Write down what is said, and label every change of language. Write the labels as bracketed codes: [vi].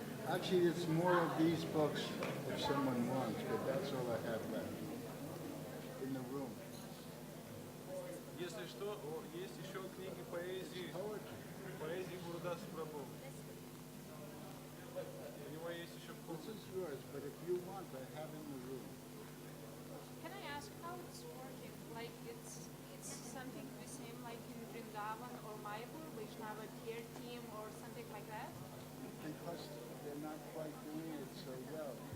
[en] Actually, it's more of these books if someone wants, but that's all I have left in the room. [ru] Если что, есть еще книги поэзии Гурдас Прабhu. У него есть еще [en] This is yours, but if you want, I have in the room. Can I ask how it's working? Like it's something the same like in Vrindavan or Mayapur, Vaishnava care team or something like that? Because they're not quite doing it so well.